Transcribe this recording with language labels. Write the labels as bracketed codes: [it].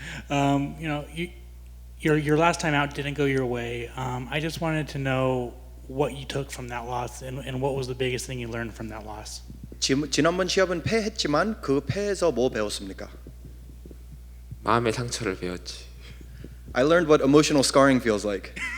[en] You know, your last time out didn't go your way. I just wanted to know what you took from that loss and what was the biggest thing you learned from that loss. [ko] 지난번 시합은 패했지만 그 패에서 뭐 배웠습니까? 마음의 상처를 배웠지. [en] I learned what emotional scarring feels like.